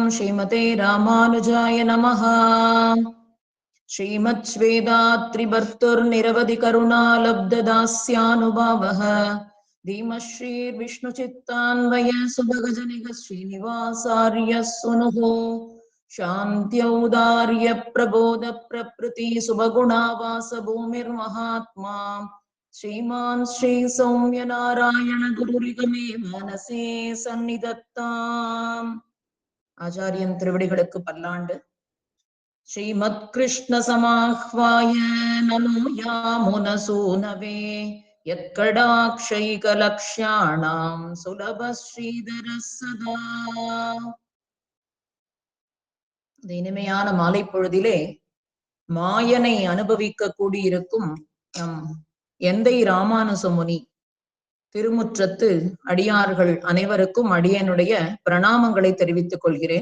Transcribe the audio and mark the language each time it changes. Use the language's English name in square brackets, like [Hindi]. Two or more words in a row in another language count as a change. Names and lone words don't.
[Sanskrit] श्रीमते रामानुजाय नमः। श्रीमत् श्वेताद्रिभर्तुर् निरवधि करुणालब्धदास्यानुभावः धीमश्री विष्णु चित्तान्वय शुभगजनिक श्रीनिवासार्य सूनुहो शान्त्यौदार्य प्रबोध प्रभृति शुभगुणावास भूमिर्महात्मा श्रीमान् श्री सौम्य नारायण गुरुरिगमे मनसे सन्निधत्ताम्. [Tamil] आचार्यन திருவடிகளுக்கு பல்லாண்டு. [Sanskrit] श्रीमत् कृष्ण समाह्वाय नमो यामुनसूनवे यत्कडाक्षैकलक्ष्याणां सुलभ श्रीधरः सदा. [Tamil] இனிமையான மாலை பொழுதிலே மாயனை அனுபவிக்க கூடியிருக்கும் நம் எந்தை ராமானுச முனி திருமுற்றத்து அடியார்கள் அனைவருக்கும் அடியனுடைய பிரணாமங்களை தெரிவித்துக் கொள்கிறேன்.